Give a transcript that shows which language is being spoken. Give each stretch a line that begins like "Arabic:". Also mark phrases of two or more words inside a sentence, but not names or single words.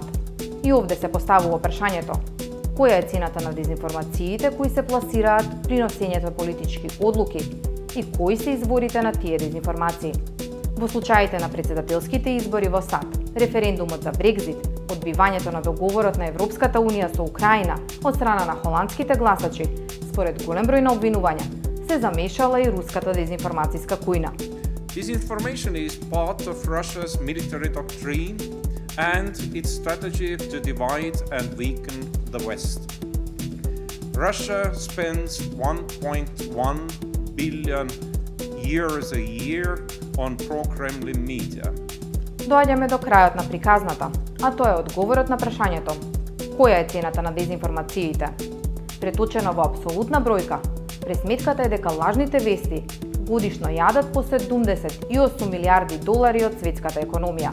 Macedonian: И овде се поставува прашањето: која е цената на дезинформациите кои се пласираат при носењето политички одлуки и кои се изворите на тие дезинформации? Во случаите на претседателските избори во САД, референдумот за Брекзит, одбивањето на договорот на Европската Унија со Украина од страна на холандските гласачи, според голем број на обвинувања, се замешала и руската дезинформацијска кујна.
English: Disinformation is part of Russia's military doctrine and its strategy to divide and weaken the West. Russia spends 1.1 billion euros a year on pro-Kremlin media.
Macedonian: Доаѓаме до крајот на приказната, а тоа е одговорот на прашањето: која е цената на дезинформациите? Преточено во апсолутна бројка, пресметката е дека лажните вести годишно јадат по 78 милиарди долари од светската економија.